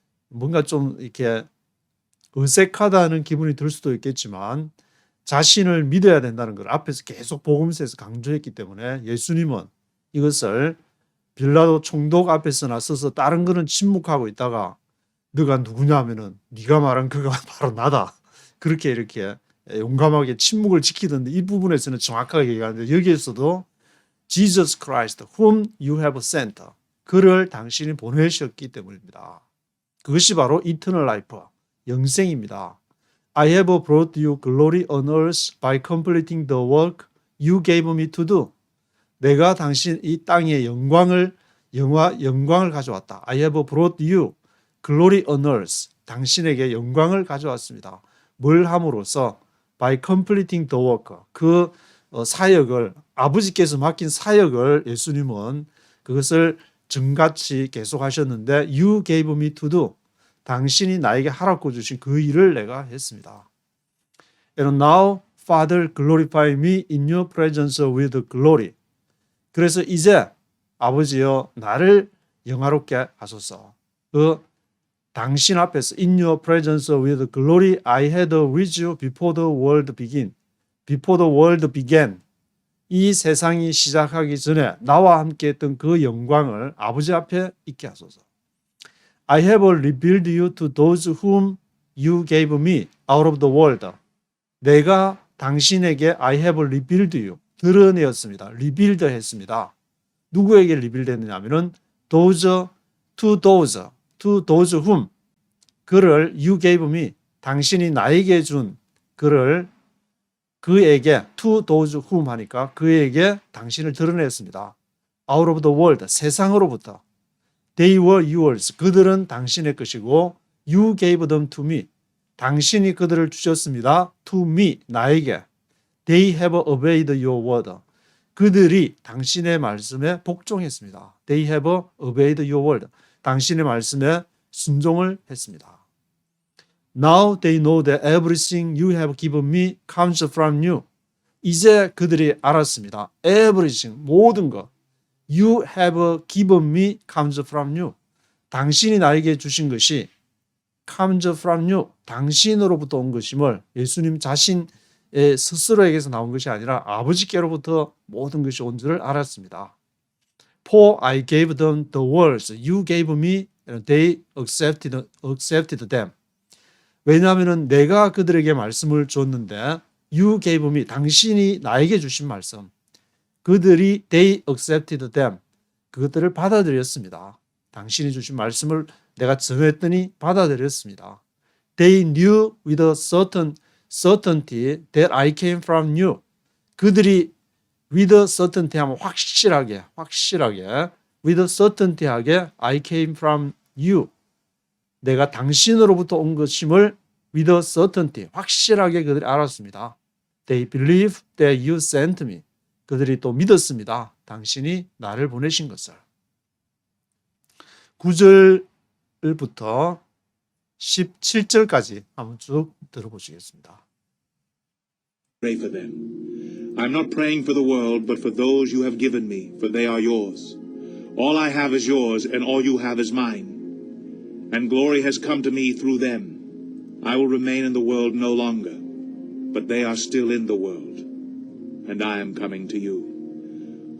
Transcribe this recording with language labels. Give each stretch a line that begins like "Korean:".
Korean: 뭔가 좀 이렇게 어색하다는 기분이 들 수도 있겠지만 자신을 믿어야 된다는 걸 앞에서 계속 복음서에서 강조했기 때문에 예수님은 이것을 빌라도 총독 앞에서 나서서 다른 거는 침묵하고 있다가 너가 누구냐 하면은 네가 말한 그가 바로 나다. 그렇게 이렇게 용감하게 침묵을 지키던데 이 부분에서는 정확하게 얘기하는데 여기에서도
English: Jesus Christ whom you have sent
Korean: 그를 당신이 보내셨기 때문입니다. 그것이 바로
English: eternal life
Korean: 영생입니다.
English: I have brought you glory on earth by completing the work you gave me to do.
Korean: 내가 당신 이 땅에 영광을 가져왔다.
English: I have brought you glory on earth.
Korean: 당신에게 영광을 가져왔습니다. 뭘 함으로써
English: by completing the work.
Korean: 그 사역을 아버지께서 맡긴 사역을 예수님은 그것을 정같이 계속하셨는데
English: you gave me to do.
Korean: 당신이 나에게 하라고 주신 그 일을 내가 했습니다.
English: And now, Father, glorify me in your presence with glory.
Korean: 그래서 이제 아버지여 나를 영화롭게 하소서. 그 당신 앞에서
English: in your presence with glory I had with you before the world began. Before the world began.
Korean: 이 세상이 시작하기 전에 나와 함께 했던 그 영광을 아버지 앞에 있게 하소서.
English: I have revealed you to those whom you gave me out of the world.
Korean: 내가 당신에게
English: I have revealed you.
Korean: 드러내었습니다. revealed 했습니다. 누구에게
English: revealed
Korean: 했느냐 하면은
English: to those whom
Korean: 그를
English: you gave me.
Korean: 당신이 나에게 준 그를 그에게
English: to those whom
Korean: 하니까 그에게 당신을 드러냈습니다.
English: out of the world
Korean: 세상으로부터
English: They were yours.
Korean: 그들은 당신의 것이고
English: you gave them to me.
Korean: 당신이 그들을 주셨습니다.
English: to me,
Korean: 나에게.
English: They have obeyed your word.
Korean: 그들이 당신의 말씀에 복종했습니다.
English: They have obeyed your word.
Korean: 당신의 말씀에 순종을 했습니다.
English: Now they know that everything you have given me comes from you.
Korean: 이제 그들이 알았습니다.
English: Everything,
Korean: 모든 것.
English: You have given me comes from you.
Korean: 당신이 나에게 주신 것이
English: comes from you.
Korean: 당신으로부터 온 것임을 예수님 자신의 스스로에게서 나온 것이 아니라 아버지께로부터 모든 것이 온 줄을 알았습니다.
English: For I gave them the words you gave me and they accepted them.
Korean: 왜냐하면 내가 그들에게 말씀을 줬는데
English: you gave me,
Korean: 당신이 나에게 주신 말씀. 그들이
English: they accepted them.
Korean: 그것들을 받아들였습니다. 당신이 주신 말씀을 내가 전했더니 받아들였습니다.
English: They knew with a certainty that I came from you.
Korean: 그들이
English: with a certainty
Korean: 하면 확실하게
English: with a certainty하게 I came from you.
Korean: 내가 당신으로부터 온 것임을
English: with a certainty
Korean: 확실하게 그들이 알았습니다.
English: They believe that you sent me.
Korean: 그들이 또 믿었습니다. 당신이 나를 보내신 것을. 9절부터 17절까지 한번 쭉 들어보시겠습니다.
English: Pray for them. I'm not praying for the world, but for those you have given me, for they are yours. All I have is yours, and all you have is mine. And glory has come to me through them. I will remain in the world no longer, but they are still in the world, and I am coming to you.